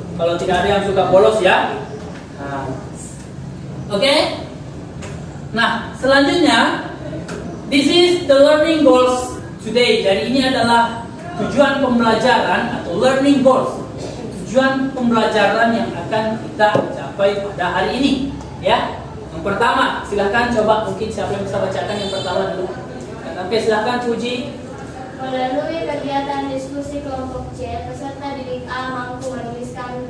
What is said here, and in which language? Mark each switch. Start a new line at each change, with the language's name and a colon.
Indonesian: Kalau tidak ada yang suka bolos ya. Nah. Oke? Nah, selanjutnya
English: this is the learning goals today.
Indonesian: Jadi ini adalah tujuan pembelajaran atau learning goals. Tujuan pembelajaran yang akan kita capai pada hari ini, ya. Yang pertama, silahkan coba mungkin siapa yang bisa bacakan yang pertama dulu. Oke, silahkan Puji. Melalui kegiatan diskusi kelompok C, peserta didik A mampu menuliskan